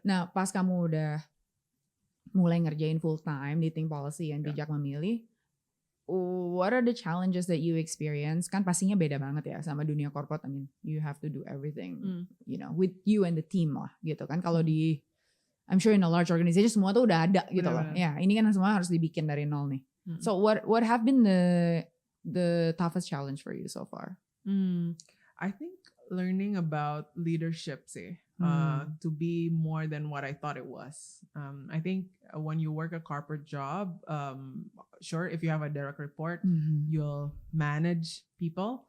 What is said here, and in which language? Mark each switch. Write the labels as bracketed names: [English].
[Indonesian] Nah pas kamu udah mulai ngerjain full time di Think Policy and bijak memilih, [English] what are the challenges that you experience? [Indonesian] Kan pastinya beda banget ya sama dunia corporate. [English] I mean, you have to do everything, you know, with you and the team lah, gitu kan. [Indonesian] Kalau di, [English] I'm sure in a large organization [Indonesian] semua tuh udah ada gitu loh. Ya, ini kan semua harus dibikin dari nol nih. [English] So what have been the toughest challenge for you so far? I think learning about leadership sih. To be more than what I thought it was. I think when you work a corporate job, sure, if you have a direct report, you'll manage people.